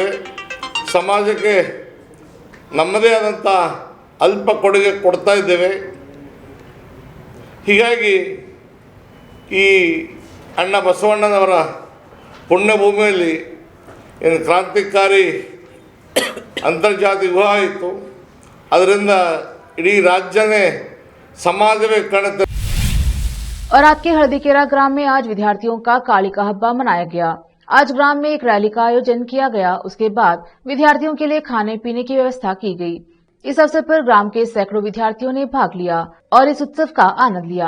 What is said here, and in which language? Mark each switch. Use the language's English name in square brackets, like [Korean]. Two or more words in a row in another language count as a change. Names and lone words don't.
[Kannada] ಸಮಾಜಕ್ಕೆ ನಮ್ಮದೇ ಆದಂಥ ಅಲ್ಪ ಕೊಡುಗೆ ಕೊಡ್ತಾ ಇದ್ದೇವೆ. ಹೀಗಾಗಿ ಈ ಅಣ್ಣ ಬಸವಣ್ಣನವರ ಪುಣ್ಯಭೂಮಿಯಲ್ಲಿ ಏನು ಕ್ರಾಂತಿಕಾರಿ ಅಂತರ್ಜಾತಿ ವಿವಾಹ ಇತ್ತು, ಅದರಿಂದ ಇಡೀ ರಾಜ್ಯನೇ ಸಮಾಜವೆ ಕಣತ। [Hindi] औराद के हरदीकेरा ग्राम में आज विद्यार्थियों का काली का हब्बा मनाया गया। आज ग्राम में एक रैली का आयोजन किया गया। उसके बाद विद्यार्थियों के लिए खाने पीने की व्यवस्था की गई। इस अवसर पर ग्राम के सैकड़ों विद्यार्थियों ने भाग लिया और इस उत्सव का आनंद लिया।